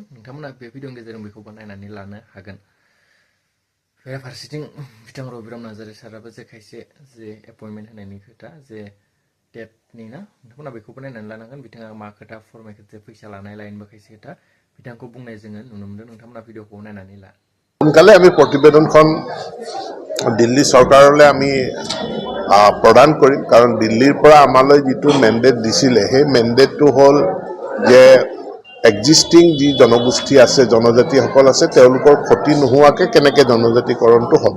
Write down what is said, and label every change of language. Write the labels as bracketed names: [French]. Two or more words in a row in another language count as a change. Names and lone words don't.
[Bodo] नोंथांमोना बे भिडिअनि गेजेरजों बेखौबो नायनानै लानो हागोन। बेराफारसेथिं बिथां रबिराम नार्जारी साराबो जे खायसे जे एपइन्टमेन्ट होनायनि खोथा जे डेटनि ना नोंथांमोना बेखौबो नायनानै लानांगोन। बिथाङा मा खोथा फोरमायखो जे फैसा लानाय लाइनबो खायसे खोथा बिथांखौ बुंनाय जोङो नुनो मोनदों। नोंथांमोना भिडिअखौ नायनानै ला। [Assamese] সোনকালে আমি প্ৰতিবেদনখন দিল্লী চৰকাৰলৈ আমি প্ৰদান কৰিম, কাৰণ দিল্লীৰ পৰা আমালৈ যিটো মেণ্ডেট দিছিলে সেই মেণ্ডেটটো হ'ল যে এক্সিষ্টিং যি জনগোষ্ঠী আছে, জনজাতিসকল আছে, তেওঁলোকৰ ক্ষতি নোহোৱাকৈ কেনেকৈ জনজাতিকৰণটো হ'ব।